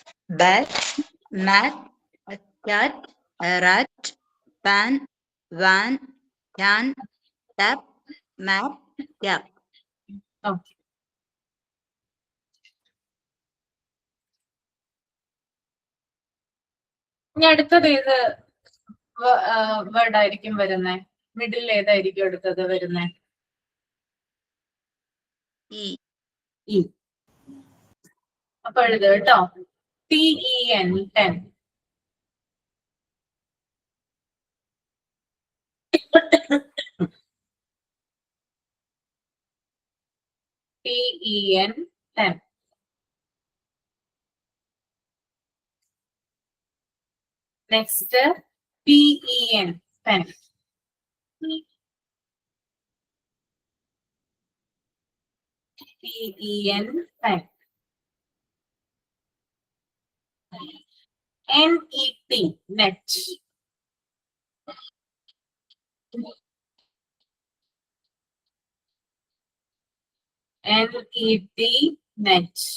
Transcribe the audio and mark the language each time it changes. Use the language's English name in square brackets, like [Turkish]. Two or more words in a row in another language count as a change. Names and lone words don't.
[English] bat, mat, cat, rat, pan, van, can, tap, map, cap. [Malayalam] ഓക്കെ. ഇനി അടുത്തത് ഏത് വേർഡ് ആയിരിക്കും വരുന്നേ? മിഡിൽ ഏതായിരിക്കും അടുത്തത് വരുന്നേ? [English] E. [Malayalam] ഇ. അപ്പൊ എഴുത് കേട്ടോ. [English] TEN, 10. TEN, 10. Next, PEN, pen. PEN, pen. NET, net. NET, net.